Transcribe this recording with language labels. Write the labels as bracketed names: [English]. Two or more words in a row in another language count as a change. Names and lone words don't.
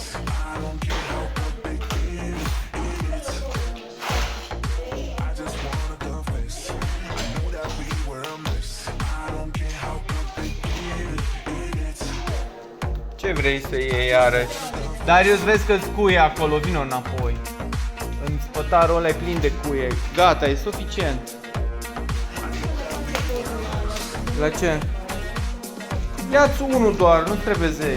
[English] I don't care how big it is. I just wanna confess. I know that we were a mess. I don't care how big it is. [Romanian] Ce vrei să iei iarăși? Darius, vezi că-ți cuie acolo, vino înapoi. În spătarul ăla e plin de cuie. Gata, e suficient. La ce? Ia-ți unul doar, nu trebuie 10.